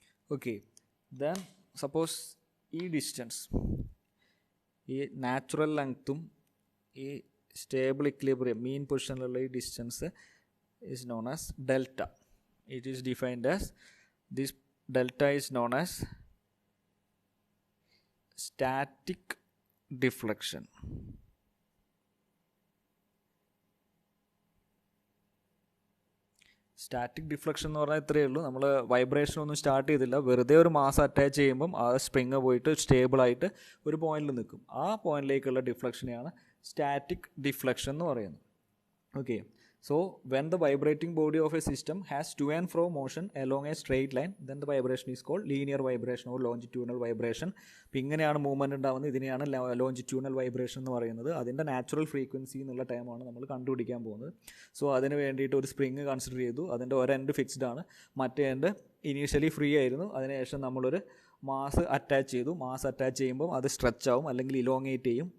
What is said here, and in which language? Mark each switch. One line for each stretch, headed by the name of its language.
English: Okay, then suppose ഈ distance, ഈ natural ലെങ്ത്തും ഈ സ്റ്റേബിൾ ഇക്വിലിബ്രിയം മീൻ പൊസിഷനിലുള്ള ഈ distance is known as delta. It is defined as this delta is known as static deflection.
Malayalam: Static deflection എന്ന് പറഞ്ഞാൽ ഇത്രയേ ഉള്ളൂ. നമ്മൾ വൈബ്രേഷൻ ഒന്നും സ്റ്റാർട്ട് ചെയ്തില്ല, വെറുതെ ഒരു മാസ് അറ്റാച്ച് ചെയ്യുമ്പം ആ സ്പ്രിങ് പോയിട്ട് സ്റ്റേബിളായിട്ട് ഒരു പോയിന്റിൽ നിൽക്കും. ആ പോയിന്റിലേക്കുള്ള ഡിഫ്ലക്ഷനെയാണ് സ്റ്റാറ്റിക് ഡിഫ്ലക്ഷൻ എന്ന് പറയുന്നത്.
English: Okay, so when the vibrating body of a system has to and fro motion along a straight line, then the vibration is called linear vibration or longitudinal vibration.
Malayalam: അപ്പോൾ ഇങ്ങനെയാണ് മൂവ്മെൻറ്റ് ഉണ്ടാകുന്നത്. ഇതിനെയാണ് longitudinal vibration എന്ന് പറയുന്നത്. അതിൻ്റെ natural frequency എന്നുള്ള ടൈമാണ് നമ്മൾ കണ്ടുപിടിക്കാൻ പോകുന്നത്. സോ അതിന് വേണ്ടിയിട്ട് ഒരു സ്പ്രിങ് കൺസിഡർ ചെയ്തു. അതിൻ്റെ ഒരു എൻഡ് ഫിക്സ്ഡ് ആണ്, മറ്റേ എൻഡ് ഇനീഷ്യലി ഫ്രീ ആയിരുന്നു. അതിനുശേഷം നമ്മളൊരു മാസ് അറ്റാച്ച് ചെയ്തു. മാസ് അറ്റാച്ച് ചെയ്യുമ്പോൾ അത് സ്ട്രെച്ച് ആവും അല്ലെങ്കിൽ ഇലോങ്ങേറ്റ് ചെയ്യും.